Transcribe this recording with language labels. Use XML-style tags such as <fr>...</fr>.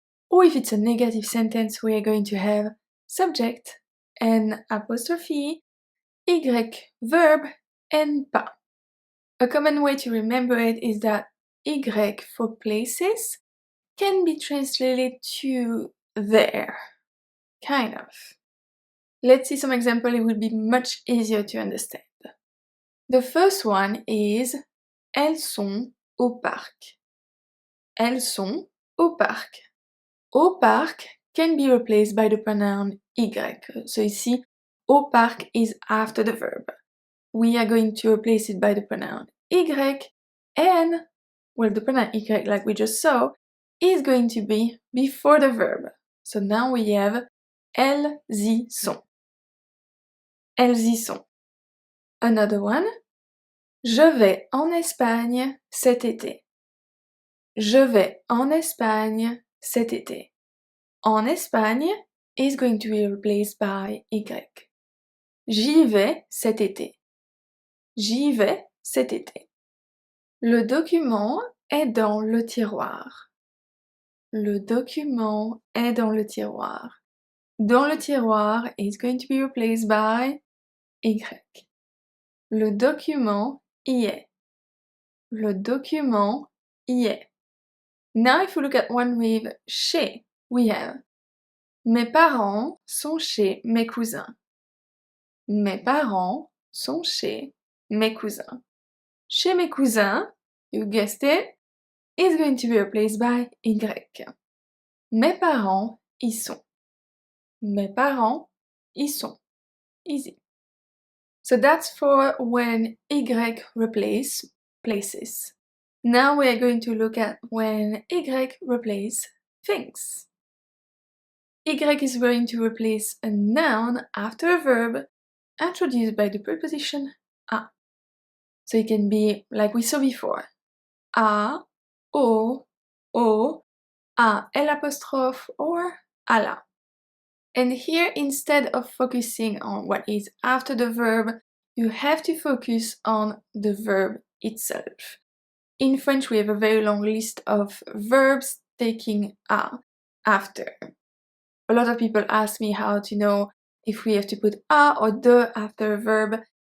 <en>Or if it's a negative sentence, we are going to have subject and apostrophe, y, verb, and pas. A common way to remember it is that y for places can be translated to there, kind of. Let's see some examples, it will be much easier to understand. The first one is</en> <fr>elles sont au parc. Elles sont au parc.</fr> <en>Au parc can be replaced by the pronoun y. So ici, au parc is after the verb. We are going to replace it by the pronoun y, and, well, the pronoun y, like we just saw, is going to be before the verb. So now we have</en> <fr>elles y sont. Elles y sont.</fr> <en>Another one.</en> <fr>Je vais en Espagne cet été. Je vais en Espagne cet été.</fr> <en>En Espagne is going to be replaced by y.</en> <fr>J'y vais cet été. J'y vais cet été. Le document est dans le tiroir. Le document est dans le tiroir.</fr> <en>Dans le tiroir is going to be replaced by y.</en> <fr>Le document y est. Le document y est.</fr> <en>Now if we look at one with chez, we have</en> <fr>mes parents sont chez mes cousins. Mes parents sont chez mes cousins.</fr> <en>Chez mes cousins, you guessed it, is going to be replaced by y.</en> <fr>Mes parents y sont. Mes parents y sont.</fr> <en>Easy. So that's for when y replace places. Now we are going to look at when y replace things. Y is going to replace a noun after a verb introduced by the preposition a. So it can be like we saw before. A, au, a l'apostrophe, or à la. And here, instead of focusing on what is after the verb, you have to focus on the verb itself. In French, we have a very long list of verbs taking a after. A lot of people ask me how to know if we have to put a or de after a verb.</en>